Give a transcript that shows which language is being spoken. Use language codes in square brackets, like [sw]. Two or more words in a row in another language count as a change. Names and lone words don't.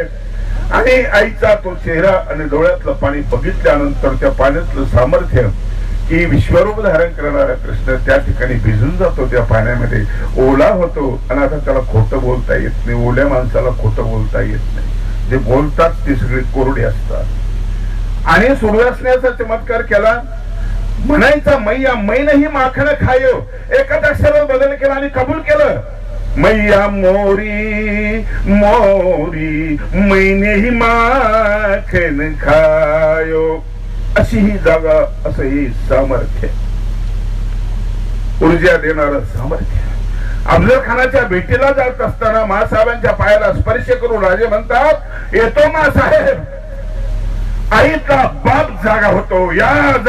[mr] आणि आईचा तो चेहरा आणि डोळ्यातलं पाणी बघितल्यानंतर त्या पाण्यातलं सामर्थ्य की विश्वरूप धारण करणारा कृष्ण त्या ठिकाणी भिजून जातो, त्या पाण्यामध्ये ओला होतो. आणि आता त्याला खोटं बोलता येत नाही, ओल्या माणसाला खोटं बोलता येत नाही. जे बोलतात ते सगळे कोरडे असतात. आणि सुरदासण्याचा चमत्कार केला, म्हणायचा [bra] मैया मै नाही माखण खायो, [mr] एकाच अक्षरात बदल केला आणि कबूल केलं. [bra] मैया मोरी मोरी मैने ही माखन खायो. [mr] अशी ही जागा, असं ही सामर्थ्य, ऊर्जा देणारं सामर्थ्य. अफजल खानाच्या भेटीला जात असताना मासाहेबांच्या पायाला स्पर्श करून राजे म्हणतात, येतो मासाहेब. आईचा बाप जागा होतो, या जा.